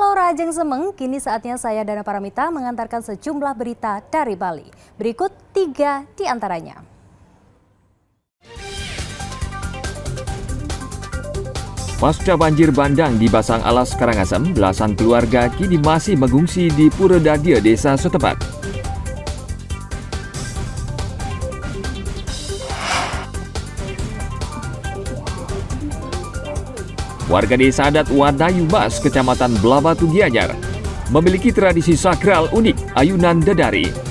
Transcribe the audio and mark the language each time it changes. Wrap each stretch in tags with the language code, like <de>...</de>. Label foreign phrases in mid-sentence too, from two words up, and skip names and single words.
<ban>Ajeng Semeng,</ban> <id>kini saatnya saya Dana Paramita mengantarkan sejumlah berita dari Bali. Berikut 3 di antaranya. Pasca banjir bandang di Basang Alas, Karangasem, belasan keluarga kini masih mengungsi di Pura Dadia, desa setempat. Warga desa adat Wadayu Bas, Kecamatan Blabatu Gianyar, memiliki tradisi sakral unik, ayunan dedari.</id>